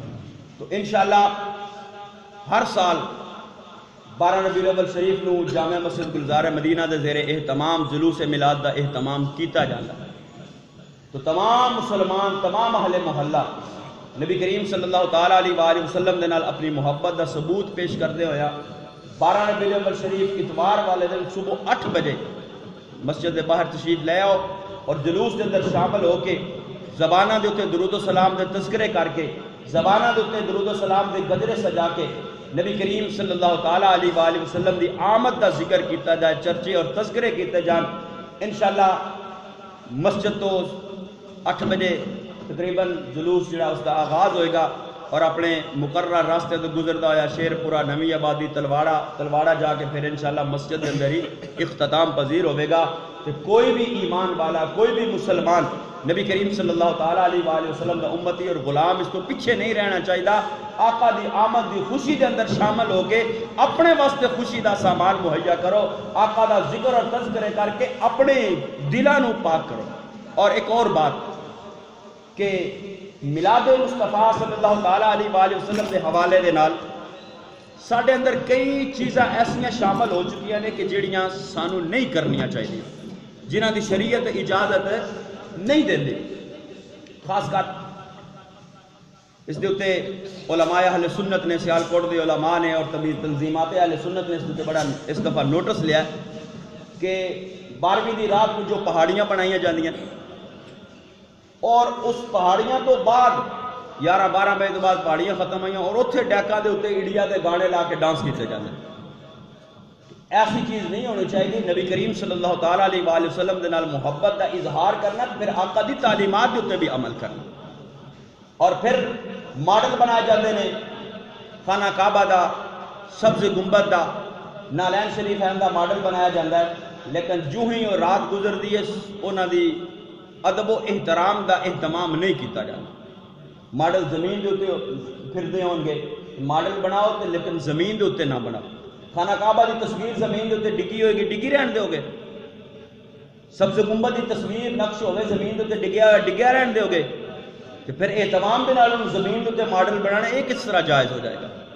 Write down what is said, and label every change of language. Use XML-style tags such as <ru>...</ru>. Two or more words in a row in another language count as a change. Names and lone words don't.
<pa>تو انشاءاللہ ہر سال 12 ربیع الاول شریف نو جامع مسجد گلزار مدینہ دے زیر اہتمام جلوس میلاد دا اہتمام کیتا جاتا ہے۔ تو تمام مسلمان، تمام اہل محلہ نبی کریم</pa> <ar>صلی اللہ تعالی علیہ وآلہ وسلم</ar> <pa>دے نال اپنی محبت دا ثبوت پیش کردے ہویا 12 ربیع الاول شریف اتوار والے دن صبح 8 بجے مسجد دے باہر تشریف لے آؤ، اور جلوس دے اندر شامل ہو کے زبانہ دے اتے درود و سلام دے تذکرے کر کے، زبانہ دے اتے درود و سلام دے گجرے سجا کے نبی کریم</pa> <ar>صلی اللہ تعالی علیہ وآلہ وسلم</ar> <pa>دی آمد دا ذکر کیتا جائے، چرچے اور تذکرے کیتے جان۔</pa> <ur>انشاءاللہ مسجد تو 8 بجے تقریباً جلوس جڑا اس کا آغاز ہوئے گا، اور اپنے مقررہ راستے تو گزرتا ہوا شیر پورا، نویں آبادی، تلواڑا جا کے پھر انشاءاللہ مسجد کے اندر ہی اختتام پذیر ہوئے گا۔ کہ کوئی بھی ایمان والا، کوئی بھی مسلمان نبی کریم</ur> <ar>صلی اللہ تعالی علیہ وآلہ وسلم</ar> <ur>کا امتی اور غلام اس کو پیچھے نہیں رہنا چاہیے۔</ur> <pa>آقا دی آمد دی خوشی دے اندر شامل ہو کے اپنے واسطے خوشی دا سامان مہیا کرو، آقا دا ذکر اور تذکرے کر کے اپنے دلاں نو پاک کرو۔ اور ایک اور بات کہ میلاد مصطفیٰ</pa> <ar>صلی اللہ تعالی علیہ وآلہ وسلم</ar> <pa>دے حوالے دے نال ساڈے اندر کئی چیزاں ایسا شامل ہو چکی ہیں کہ جڑیاں سانو نہیں کرنیاں چاہیے، جنہ دی شریعت اجازت نہیں دیندی. خاص کر اس دے اتے علماء اہل سنت نے، سیالکوٹ دے علماء نے اور تنظیمات اہل سنت نے اس دے بڑا اس دفعہ نوٹس لیا کہ 12ویں دی رات کو جو پہاڑیاں بنائیاں جاندیاں اور اس پہاڑیاں تو بعد 11-12 بجے تو بعد پہاڑیاں ختم ہوئیں اور اتنے ڈیکاں دے اتنے انڈیا دے گانے لا کے ڈانس کیتے جاندے. ایسی چیز نہیں ہونی چاہیے. نبی کریم</pa> <ar>صلی اللہ تعالیٰ علیہ وآلہ وسلم</ar> <pa>دے نال محبت دا اظہار کرنا، پھر آقا دی تعلیمات دے اتنے بھی عمل کرنا. اور پھر ماڈل بنائے جاندے نے خانہ کعبہ دا، سبز گنبد دا، نالین شریف دا ماڈل بنایا جاتا ہے، لیکن جو ہی وہ رات گزرتی ہے انہاں دی ادب و احترام دا اہتمام نہیں کیتا جاتا. ماڈل زمین دے اتنے پھردے ہون گے، ماڈل بناؤ تے لیکن زمین دے اتنے نہ بناؤ. خانہ کعبہ دی تصویر زمین دے اتنے ڈگی ہوئے گی، ڈگی رہن دے ہوگے. سبز گنبد دی تصویر نقش ہوئے زمین دے اتنے ڈگیا رہن دے ہوگے. کہ پھر اہتمام دے نال زمین دے اتنے ماڈل بنانا یہ کس طرح جائز ہو جائے گا؟</pa>